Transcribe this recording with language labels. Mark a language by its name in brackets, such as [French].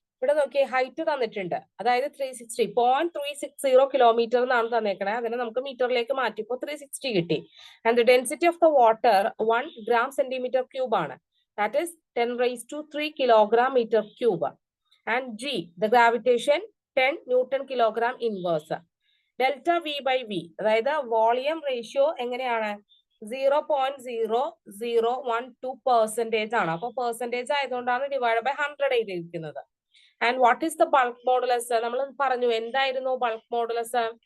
[Malayalam] ഇവിടെ നോക്കിയേ, ഹൈറ്റ് തന്നിട്ടുണ്ട്, അതായത് 360.360 കിലോമീറ്റർ എന്നാണ് തന്നേക്കണേ. അതിനെ നമുക്ക് മീറ്ററിലേക്ക് മാറ്റിയപ്പോൾ 360 കിട്ടി. [English] and the density of the water 1 gram centimeter cube [Malayalam] ആണ്. [English] That is 10⁻³ kilogram meter cube. And G, the gravitation 10 Newton kilogram inverse. Delta V by V, [Malayalam] അതായത് വോളിയം റേഷ്യോ എങ്ങനെയാണ്? 0.0012% ആണ്. അപ്പൊ പെർസെന്റേജ് ആയതുകൊണ്ടാണ് ഡിവൈഡ് ബൈ 100 എഴുതിയിരിക്കുന്നത്. [English] And what is the bulk modulus? [Malayalam] നമ്മൾ പറഞ്ഞു എന്തായിരുന്നു [English] Bulk modulus?